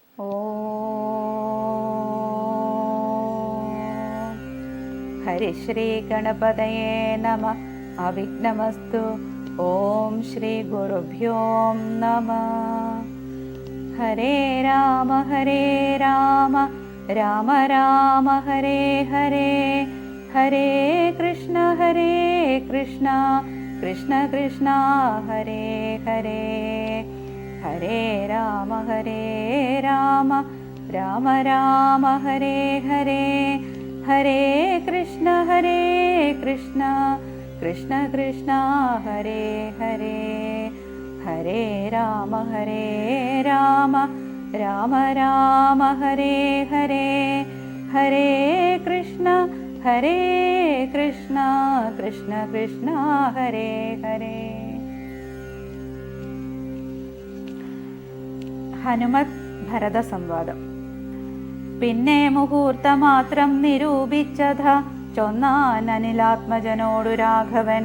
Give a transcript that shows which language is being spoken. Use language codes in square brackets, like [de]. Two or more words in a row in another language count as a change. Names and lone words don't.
[sa] ഓം ഹരിശ്രീ ഗണപതയേ നമഃ. അവിഘ്നമസ്തു. ഓം ശ്രീ ഗുരുഭ്യോ നമഃ. ഹരേ രാമ രാമ രാമ ഹരേ ഹരേ, ഹരേ കൃഷ്ണ കൃഷ്ണ കൃഷ്ണ ഹരേ ഹരേ. ഹരേ രാമ രാമ രാമ ഹരേ ഹരേ, ഹരേ കൃഷ്ണ കൃഷ്ണ കൃഷ്ണ ഹരേ ഹരേ. ഹരേ രാമ രാമ രാമ ഹരേ ഹരേ, ഹരേ കൃഷ്ണ കൃഷ്ണ കൃഷ്ണ ഹരേ ഹരേ. [ml] ഹനുമത് ഭരത സംവാദം. പിന്നെ മുഹൂർത്തമാത്രം നിരൂപിച്ചത ചൊന്നാൻ അനിലാത്മജനോടു രാഘവൻ.